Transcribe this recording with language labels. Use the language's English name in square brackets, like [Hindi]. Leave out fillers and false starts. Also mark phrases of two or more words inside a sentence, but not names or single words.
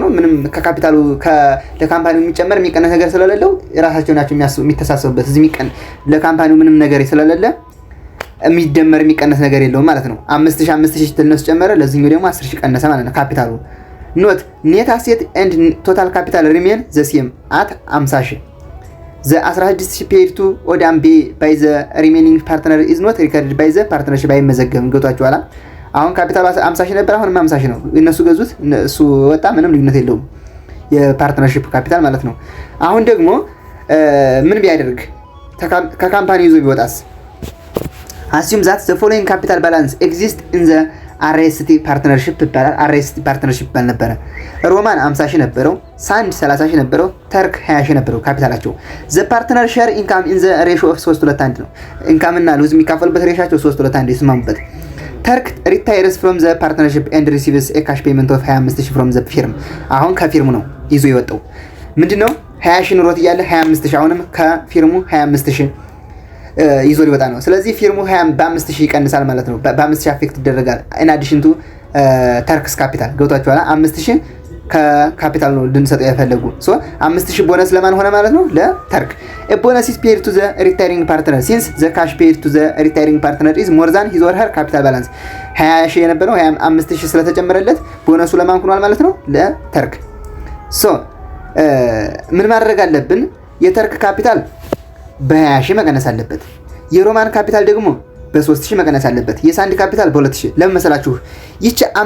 [Amharic] ነው ምንም ከካፒታሉ ለካምፓኒው የሚጨመር የሚቀነስ ነገር ስለሌለው የራሳቸው ናቸው የሚተሳሰቡበት እዚህ ለካምፓኒው ምንም ነገር ስለሌለ የሚደመር የሚቀነስ ነገር የለውም ማለት ነው። 5000 ተነስ ጨመረ ለዚህኛው ደግሞ 10000 ቀነሰ ማለት ነው ካፒታሉ [English] note net asset and total capital remain the same at 50000 the 16000 paid to Odam by the remaining partner is not recorded by the partnership [Amharic] አይመዘገብም። ገብቷችኋል? አሁን ካፒታሉ 50000 ነበር አሁን 50000 ነው እነሱ ገዙት እሱ ወጣ ምንም ልዩነት የለውም የፓርትነርሺፕ ካፒታል ማለት ነው። አሁን ደግሞ ምን ቢያደርግ ከካምፓኒ ይዞ ቢወጣስ [English] assume that the following capital balance exists in the RST partnership [Amharic] ይባላል። RST partnership ባል ነበር ሮማን 50000 ነበረው ሳንድ 30000 ነበረው ተርክ 20000 ነበረው ካፒታላቸው [English] the partner share income in the ratio of 3:1 [Amharic] ነው ኢንካም እና ሉዝ የሚካፈሉበት ሬሻቸው 3:1 ይስማሙበት። ተርክ [English] retires from the partnership and receives a cash payment of 25000 from the firm [Amharic] አሁን ከፊርሙ ነው ይዞ የወጣው ምንድነው 20000 ኑሮት እያለ 25000 አሁንም ከፊርሙ 25000 ይዞ ሊወጣ ነው። ስለዚህ ፊርሙ 25,000 ይቀንሳል ማለት ነው። በ5000 አፌክት ይደረጋል [English] in addition to [Amharic] ተርክስ ካፒታል ገብቷችኋል? 5000 ከካፒታል ነው ልንሰጠው ያፈለጉ ሶ 5000 ቦነስ ለማን ሆነ ማለት ነው ለተርክ [English] a bonus is paid to the retiring partner since the cash paid to the retiring partner is more than his or her capital balance [Amharic] 20000 የነበረው 25000 ስለተጨመረለት ቦነሱ ለማን ሆኗል ማለት ነው ለተርክ ሶ ምን ማድረግ አለብን የተርክ ካፒታል በ20000 መቀነስ አለበት የሮማን ካፒታል ደግሞ በ3000 መቀነስ አለበት የሳንድ ካፒታል በ2000 ለምን መሰላችሁ ይቺ